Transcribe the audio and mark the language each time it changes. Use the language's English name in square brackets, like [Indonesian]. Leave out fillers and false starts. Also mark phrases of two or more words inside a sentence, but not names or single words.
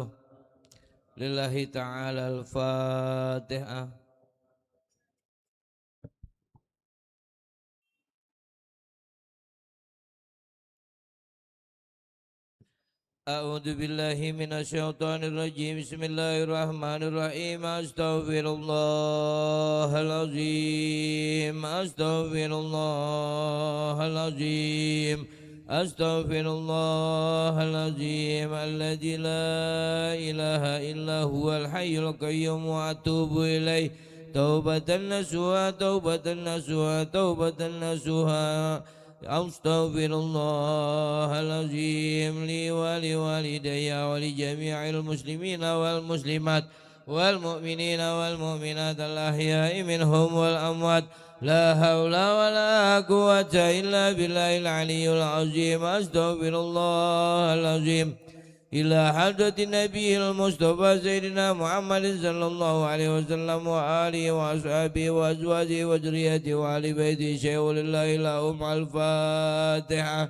[Arabic] لله تعالى الفاتحة. أعوذ بالله من الشيطان الرجيم. Bismillahirrahmanirrahim. Astaghfirullahalazim. Astaghfirullahalazim. Astaghfirullahalazim. الذي لا إله إلا هو الحي القيوم وأتوب إليه. توبة نصوحا، توبة نصوحا، توبة نصوحا. أستغفر الله العظيم لي ولوالدي ولجميع المسلمين والمسلمات والمؤمنين والمؤمنات الأحياء منهم والأموات. لا حول ولا قوة إلا بالله العلي العظيم. أستغفر الله العظيم إلى حضرة النبي المصطفى سيدنا محمد صلى الله عليه وسلم وعلى آله وأصحابه وأزواجه وذرياته وأهل بيته شيء لله لهم الفاتحة.